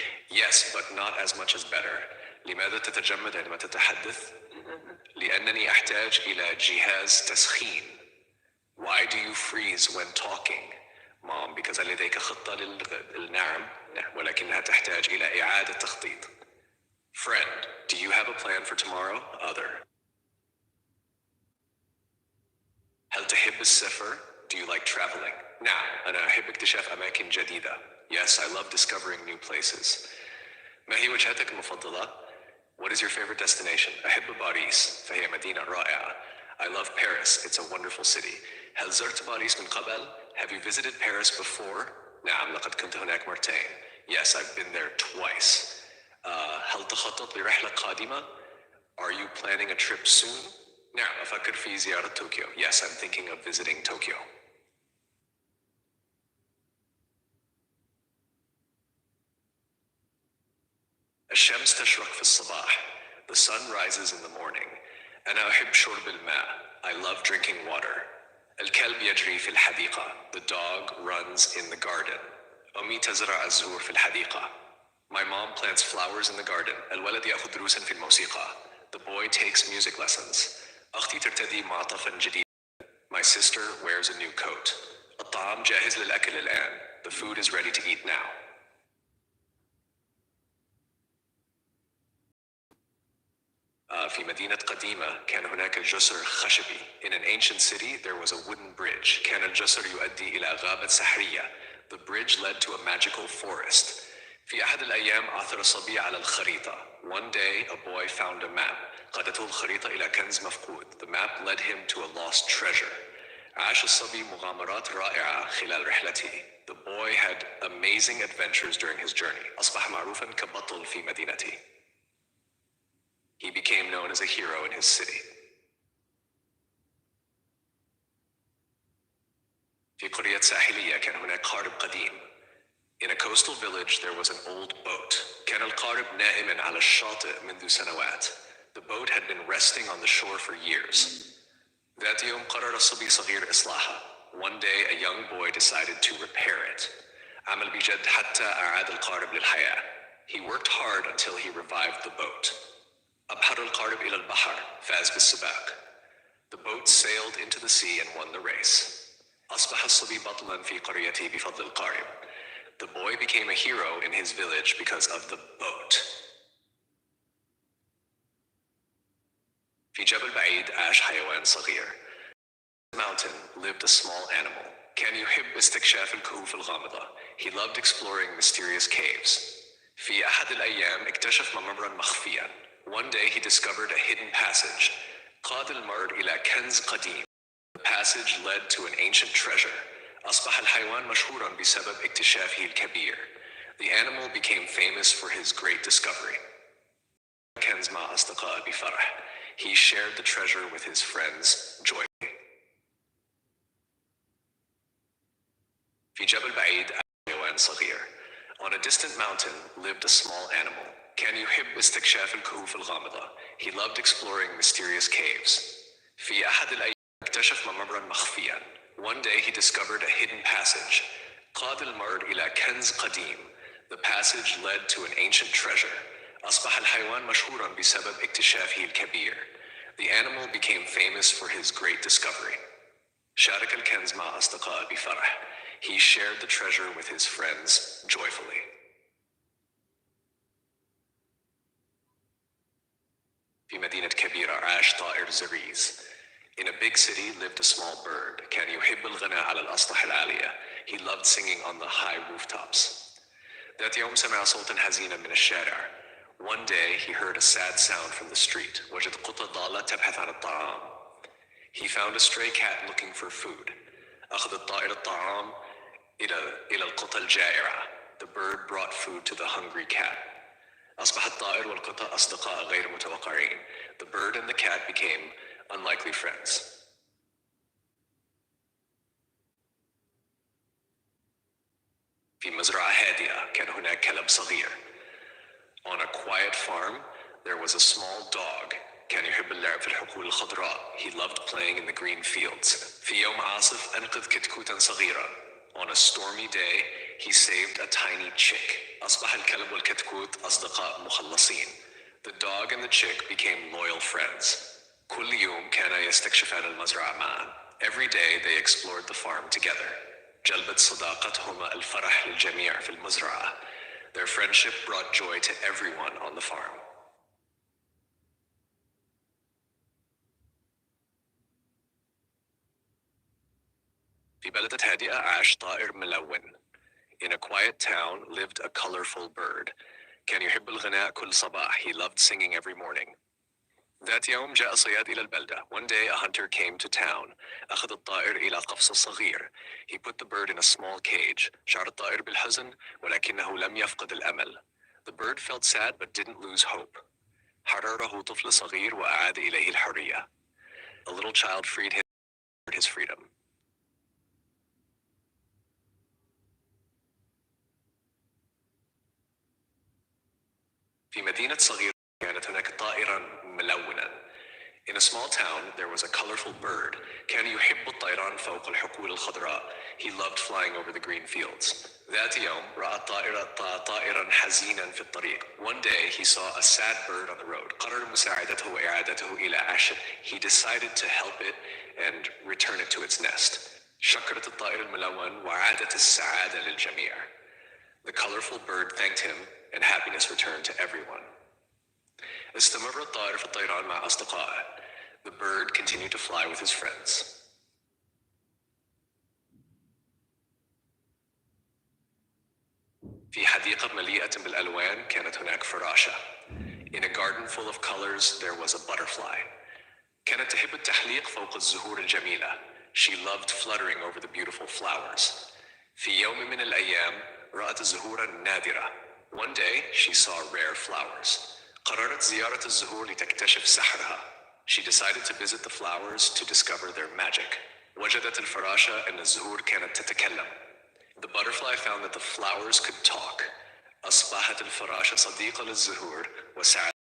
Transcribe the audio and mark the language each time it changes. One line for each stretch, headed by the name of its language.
English: Yes, but not as much as better.
Arabic: لماذا تتجمد عندما تتحدث؟ لأنني أحتاج إلى جهاز تسخين.
English: Why do you freeze when talking? Mom, because
Arabic: لديك خطة للنعم، ولكنها تحتاج إلى إعادة تخطيط.
English: Friend, do you have a plan for tomorrow? Other.
Arabic: هل تحب السفر?
English: Do you like traveling?
Arabic: نعم، أنا أحب اكتشاف أماكن جديدة.
English: Yes, I love discovering new places.
Arabic: ما هي وجهتك المفضلة?
English: What is your favorite destination?
Arabic: أحب باريس، فهي مدينة رائعة.
English: I love Paris, it's a wonderful city.
Arabic: هل زرت باريس من قبل?
English: Have you visited Paris before?
Arabic: نعم، لقد كنت هناك مرتين.
English: Yes, I've been there twice.
Arabic: هل تخطط لرحلة قادمة?
English: Are you planning a trip soon?
Arabic: نعم، أفكر في زيارة طوكيو.
English: Yes, I'm thinking of visiting Tokyo.
Arabic: الشمس تشرق في الصباح.
English: The sun rises in the morning.
Arabic: أنا أحب شرب الماء.
English: I love drinking water.
Arabic: الكلب يجري في الحديقة.
English: The dog runs in the garden.
Arabic: أمي تزرع الزهور في الحديقة.
English: My mom plants flowers in the garden.
Arabic: الولد يأخذ دروسا في الموسيقى.
English: The boy takes music lessons.
Arabic: أختي ترتدي معطفا جديدا.
English: My sister wears a new coat.
Arabic: الطعام جاهز للأكل الآن.
English: The food is ready to eat now.
Arabic: في مدينة قديمة كان هناك جسر خشبي.
English: In an ancient city there was a wooden bridge.
Arabic: كان الجسر يؤدي إلى غابة سحرية.
English: The bridge led to a magical forest.
Arabic: في أحد الأيام عثر صبي على الخريطة.
English: One day a boy found a map.
Arabic: قادته الخريطة إلى كنز مفقود.
English: The map led him to a lost treasure.
Arabic: عاش الصبي مغامرات رائعة خلال رحلته.
English: The boy had amazing adventures during his journey.
Arabic: أصبح معروفا كبطل في مدينته.
English: He became known as a hero in his city.
Arabic: في قرية ساحلية كان هناك قارب قديم.
English: In a coastal village there was an old boat.
Arabic: كان القارب نائما على الشاطئ منذ سنوات.
English: The boat had been resting on the shore for years.
Arabic: ذات يوم قرر الصبي صغير إصلاحه.
English: One day a young boy decided to repair it.
Arabic: عمل بجد حتى أعاد القارب للحياة.
English: He worked hard until he revived the boat.
Arabic: أبحر القارب إلى البحر. فاز بالسباق.
English: The boat sailed into the sea and won the race.
Arabic: أصبح الصبي بطلاً في قريته بفضل القارب.
English: The boy became a hero in his village because of the boat.
Arabic: في جبل بعيد عاش حيوان صغير.
English: In a mountain lived a small animal.
Arabic: كان يحب استكشاف الكهوف الغامضة.
English: He loved exploring mysterious caves.
Arabic: في أحد الأيام اكتشف ممرا مخفيا.
English: One day he discovered a hidden passage.
Arabic: قاد الممر إلى كنز قديم.
English: The passage led to an ancient treasure.
Arabic: أصبح الحيوان مشهورا بسبب اكتشافه الكبير.
English: The animal became famous for his great discovery.
Arabic: كنز مع أصدقائه بفرح.
English: He shared the treasure with his friends joyfully.
Arabic: في جبل بعيد حيوان صغير.
English: On a distant mountain lived a small animal.
Arabic: كان يحب استكشاف الكهوف الغامضة.
English: He loved exploring mysterious caves.
Arabic: في أحد الأيام اكتشف ممرا مخفيا.
English: One day he discovered a hidden passage.
Arabic: قاد الممر إلى كنز قديم.
English: The passage led to an ancient treasure.
Arabic: أصبح الحيوان مشهورا بسبب اكتشافه الكبير.
English: The animal became famous for his great discovery.
Arabic: شارك الكنز مع أصدقائه بفرح.
English: He shared the treasure with his friends joyfully.
Arabic: في مدينة كبيرة عاش طائر زريز.
English: In a big city lived a small bird.
Arabic: كان يحب الغناء على الأسطح العالية.
English: He loved singing on the high rooftops.
Arabic: ذات يوم سمع صوتا حزينا من الشارع.
English: One day he heard a sad sound from the street.
Arabic: وجد قطة ضالة تبحث عن الطعام.
English: He found a stray cat looking for food.
Arabic: أخذ الطائر الطعام إلى القطة الجائعة.
English: The bird brought food to the hungry cat.
Arabic: أصبح الطائر والقطة أصدقاء غير متوقعين.
English: The bird and the cat became unlikely friends.
Arabic: في مزرعة هادئة كان هناك كلب صغير.
English: On a quiet farm, there was a small dog.
Arabic: كان يحب اللعب في الحقول الخضراء.
English: He loved playing in the green fields.
Arabic: في يوم عاصف أنقذ كتكوتا صغيرة.
English: On a stormy day, he saved a tiny chick.
Arabic: أصبح الكلب والكتكوت أصدقاء مخلصين.
English: The dog and the chick became loyal friends.
Arabic: كل يوم كانا يستكشفان المزرعة معا.
English: Every day they explored the farm together.
Arabic: جلبت صداقتهما الفرح للجميع في المزرعة.
English: Their friendship brought joy to everyone on the farm.
Arabic: في بلدة هادئة عاش طائر ملون.
English: In a quiet town lived a colorful bird.
Arabic: كان يحب الغناء كل صباح.
English: He loved singing every morning.
Arabic: ذات يوم جاء صياد إلى البلدة.
English: One day a hunter came to town.
Arabic: أخذ الطائر إلى قفص صغير.
English: He put the bird in a small cage.
Arabic: شعر الطائر بالحزن ولكنه لم يفقد الأمل.
English: The bird felt sad but didn't lose hope.
Arabic: حرره طفل صغير وأعاد إليه الحرية.
English: A little child freed his freedom.
Arabic: في مدينة صغيرة كانت هناك طائرا ملونا.
English: In a small town, there was a colorful bird.
Arabic: كان يحب الطيران فوق الحقول الخضراء.
English: He loved flying over the green fields.
Arabic: ذات يوم رأى الطائر طائرا حزينا في الطريق.
English: One day he saw a sad bird on the road.
Arabic: قرر مساعدته وإعادته إلى عشه.
English: He decided to help it and return it to its nest.
Arabic: شكرت الطائر الملون وعادت السعادة للجميع.
English: The colorful bird thanked him and happiness returned to everyone.
Arabic: استمر الطائر في الطيران مع أصدقائه.
English: The bird continued to fly with his friends.
Arabic: في حديقة مليئة بالألوان كانت هناك فراشة.
English: In a garden full of colors there was a butterfly.
Arabic: كانت تحب التحليق فوق الزهور الجميلة.
English: She loved fluttering over the beautiful flowers.
Arabic: في يوم من الأيام رأت الزهور النادرة.
English: One day she saw rare flowers.
Arabic: قررت زيارة الزهور لتكتشف سحرها.
English: She decided to visit the flowers to discover their magic.
Arabic: وجدت الفراشة أن الزهور كانت تتكلم.
English: The butterfly found that the flowers could talk.
Arabic: أصبحت الفراشة صديقة للزهور وسعادة.